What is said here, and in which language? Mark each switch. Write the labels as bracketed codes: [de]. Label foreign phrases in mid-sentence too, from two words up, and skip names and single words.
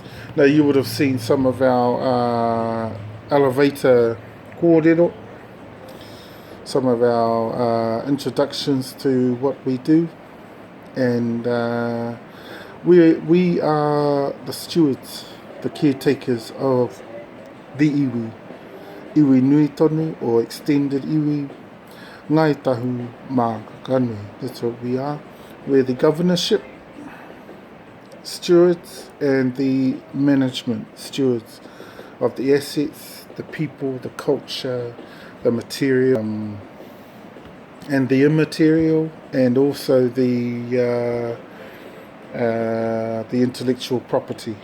[en] Now, you would have seen some of our elevator kōrero, some of our introductions to what we do, and we are the stewards, the caretakers of the [mi] iwi nui tonu, [en] or extended iwi, Ngai Tahumākanu. That's what we are. We're the governorship stewards and the management stewards of the assets, the people, the culture, the material, and the immaterial, and also the intellectual property.